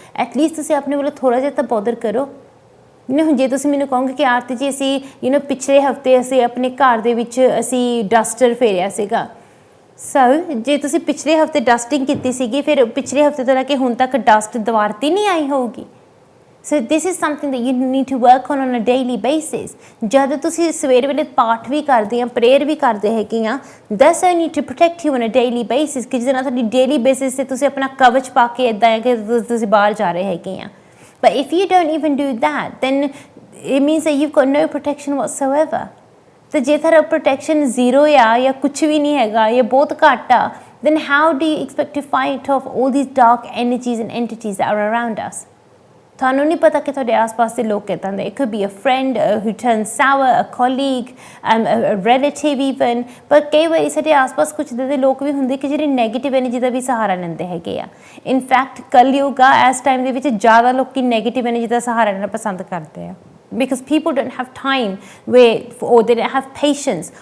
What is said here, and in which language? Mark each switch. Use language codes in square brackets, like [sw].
[pa] At least ਤੁਸੀਂ ਆਪਣੇ ਵੱਲੋਂ ਥੋੜ੍ਹਾ ਜਿਹਾ ਤਾਂ ਬੋਦਰ ਕਰੋ। ਹੁਣ ਜੇ ਤੁਸੀਂ ਮੈਨੂੰ ਕਹੋਗੇ ਕਿ ਆਰਤੀ ਜੀ ਅਸੀਂ ਪਿਛਲੇ ਹਫ਼ਤੇ ਅਸੀਂ ਆਪਣੇ ਘਰ ਦੇ ਵਿੱਚ ਅਸੀਂ ਡਸਟਰ ਫੇਰਿਆ ਸੀਗਾ, ਸੋ ਜੇ ਤੁਸੀਂ ਪਿਛਲੇ ਹਫ਼ਤੇ ਡਸਟਿੰਗ ਕੀਤੀ ਸੀਗੀ, ਫਿਰ ਪਿਛਲੇ ਹਫ਼ਤੇ ਤੋਂ ਲੈ ਕੇ ਹੁਣ ਤੱਕ ਡਸਟ ਦੁਬਾਰਾ ਤੇ ਨਹੀਂ ਆਈ ਹੋਊਗੀ। [en] So this is something that you need to work on a daily basis. [pa] ਜਦ ਤੁਸੀਂ ਸਵੇਰ ਵੇਲੇ ਪਾਠ ਵੀ ਕਰਦੇ ਆ, ਪ੍ਰੇਅਰ ਵੀ ਕਰਦੇ ਹੈਗੇ ਆ, [en] that's I need to protect you on a daily basis, [pa] ਕਿ ਜਿਹਦੇ ਨਾਲ ਤੁਹਾਡੀ ਡੇਲੀ ਬੇਸਿਸ 'ਤੇ ਤੁਸੀਂ ਆਪਣਾ ਕਵਚ ਪਾ ਕੇ ਇੱਦਾਂ ਹੈ ਕਿ ਤੁਸੀਂ ਬਾਹਰ ਜਾ ਰਹੇ ਹੈਗੇ ਆ। [en] But if you don't even do that, then it means that you've got no protection whatsoever. [pa] ਤੇ ਜੇ ਤੁਹਾਡਾ ਪ੍ਰੋਟੈਕਸ਼ਨ ਜ਼ੀਰੋ ਆ ਜਾਂ ਕੁਛ ਵੀ ਨਹੀਂ ਹੈਗਾ ਜਾਂ ਬਹੁਤ ਘੱਟ ਆ, [en] then how do you expect to fight off all these dark energies and entities that are around us? [pa] ਤੁਹਾਨੂੰ ਨਹੀਂ ਪਤਾ ਕਿ ਤੁਹਾਡੇ ਆਸ-ਪਾਸ ਦੇ ਲੋਕ ਕਿੱਦਾਂ ਦੇ। [en] It could be a friend who turns sour, a colleague, a relative even, [pa] ਪਰ ਕਈ ਵਾਰੀ ਸਾਡੇ ਆਸ-ਪਾਸ ਕੁਛ ਦੇ ਲੋਕ ਵੀ ਹੁੰਦੇ ਕਿ ਜਿਹੜੇ ਨੈਗੇਟਿਵ ਐਨਰਜੀ ਦਾ ਵੀ ਸਹਾਰਾ ਲੈਂਦੇ ਹੈਗੇ ਆ। ਇਨਫੈਕਟ ਕਲਯੁਗ ਆ, ਇਸ ਟਾਈਮ ਦੇ ਵਿੱਚ ਜ਼ਿਆਦਾ ਲੋਕ ਨੈਗੇਟਿਵ ਐਨਰਜੀ ਦਾ ਸਹਾਰਾ ਲੈਣਾ ਪਸੰਦ ਕਰਦੇ ਆ, [en] because people don't have time or they don't have patience।